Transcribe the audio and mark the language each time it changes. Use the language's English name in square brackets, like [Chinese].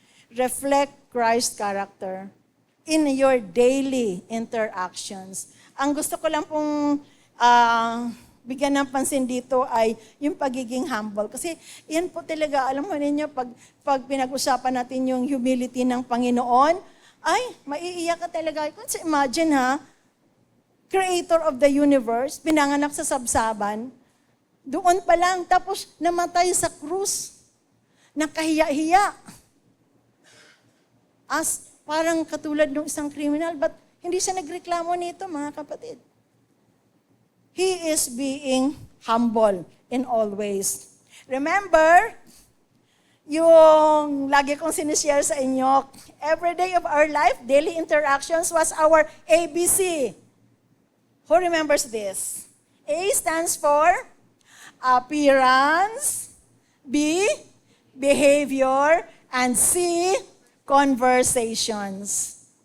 [English] Reflect Christ's character in your daily interactions. [Filipino] Ang gusto ko lang pong bigyan ng pansin dito ay yung pagiging humble. Kasi yan po talaga, alam mo ninyo, pag pinag-usapan natin yung humility ng Panginoon, ay, maiiyak ka talaga. Kasi imagine [English] Creator of the universe, [Filipino] pinanganak sa sabsaban, doon pa lang, tapos namatay sa krus. Nakahiya-hiya. As parang katulad ng isang criminal, but hindi siya nagreklamo nito, mga kapatid. [English] He is being humble in all ways. Remember, [Filipino] yung lagi kong sinishare sa inyo, [English] every day of our life, daily interactions was our ABC. Who remembers this? A stands for appearance, B, behavior, and C, conversations.